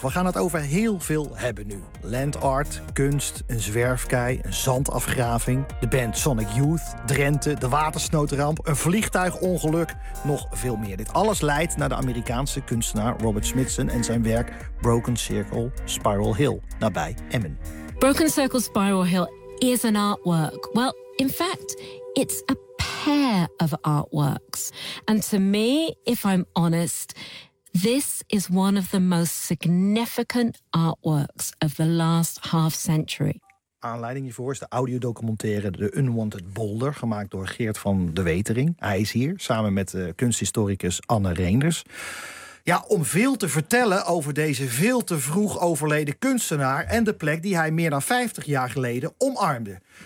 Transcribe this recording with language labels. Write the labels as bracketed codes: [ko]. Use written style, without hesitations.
[nl] We gaan het over heel veel hebben nu. Land art, kunst, een zwerfkei, een zandafgraving, de band Sonic Youth, Drenthe, de watersnoodramp, een vliegtuigongeluk, nog veel meer. Dit alles leidt naar de Amerikaanse kunstenaar Robert Smithson en zijn werk Broken Circle Spiral Hill, nabij Emmen. [en] Broken Circle Spiral Hill is an artwork. Well, in fact, it's a pair of artworks. And to me, if I'm honest, this is one of the most significant artworks of the last half century. [nl] Aanleiding hiervoor is de audiodocumentaire The Unwanted Boulder, gemaakt door Geert van de Wetering. Hij is hier samen met kunsthistoricus Anne Reenders. Ja, om veel te vertellen over deze veel te vroeg overleden kunstenaar en de plek die hij meer dan 50 jaar geleden omarmde.